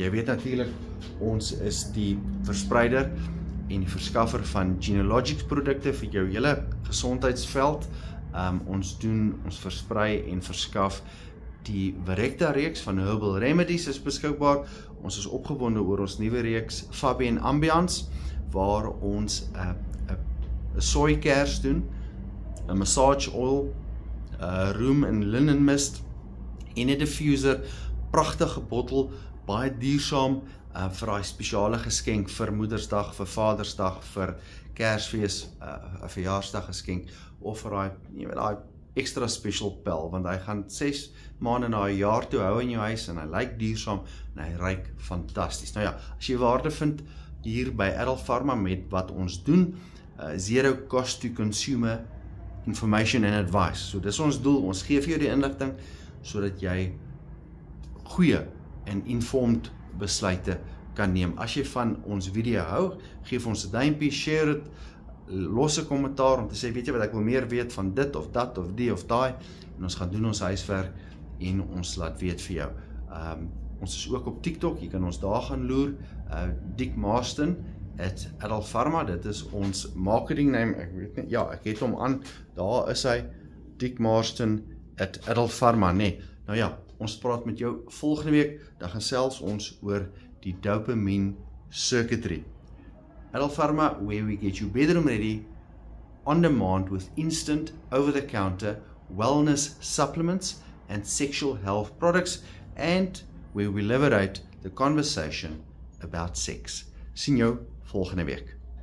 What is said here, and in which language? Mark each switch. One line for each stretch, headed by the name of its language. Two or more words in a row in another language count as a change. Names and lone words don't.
Afrikaans: Jy weet natuurlik, ons is die verspreider en die verskaffer van Genealogics produkte vir jou hele gesondheidsveld. Ons versprei en verskaf die Virecta reeks van Herbal Remedies is beskikbaar. Ons is opgewonde oor ons nuwe reeks Fabian Ambiance, waar ons 'n soy kers doen, 'n
English: massage oil, room and linen mist
Afrikaans: en 'n diffuser, pragtige bottel, baie duursaam vir daai spesiale geskenk vir Moedersdag, vir Vadersdag, vir Kersfees, 'n verjaarsdag geskenk of vir daai
English: extra special
Afrikaans: pel, want hy gaan 6 maande na 'n jaar toe hou in jou huis en hy lyk duursaam en hy ruik fantasties. Nou ja, as jy waarde vind hier by Adult Pharma met wat ons doen,
English: zero cost to consumer information and advice.
Afrikaans: So dis ons doel, ons gee vir jou die inligting sodat jy goeie en informed besluite kan neem. As jy van ons video hou, geef ons 'n duimpie, share dit, los 'n kommentaar om te sê, weet jy wat, ek wil meer weet van dit of dat of die of daai, en ons gaan doen ons huiswerk en ons laat weet vir jou. Ons is ook op TikTok, jy kan ons daar gaan loer, Dick Marston @Adult Pharma, dit is ons
English: marketing name,
Afrikaans: ek weet nie, ja, ek het hom aan, daar is hy, Dick Marston @Adult Pharma, nee. Nou ja, ons praat met jou volgende week, dan gesels ons oor die
English: dopamine circuitry. Adult Pharma, where we get you bedroom ready, on demand with instant, over-the-counter wellness supplements and sexual health products, and where we liberate the conversation about sex.
Afrikaans: Sien jou volgende week.